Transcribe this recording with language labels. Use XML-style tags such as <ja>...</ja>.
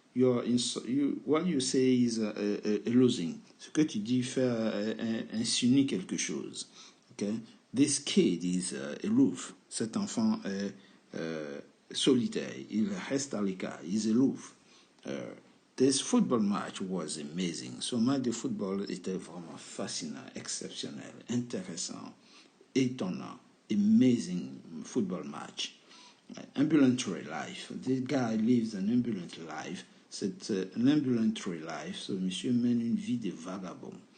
<en>What you say is allusing.</en> <fr>Ce que tu dis fait insinuer quelque chose.</fr> <en>Okay? This kid is aloof.</en> <fr>Cet enfant est solitaire. Il reste à l'écart.</fr> <en>He's aloof. This football match was amazing.</en> <fr>Ce match de football était vraiment fascinant, exceptionnel, intéressant, étonnant.</fr> <en>Amazing football match. Ambulatory life. This guy lives an ambulant life.</en> <fr>C'est</fr> <en>an ambulatory life.</en> <fr>So, monsieur mène une vie de vagabond.</fr>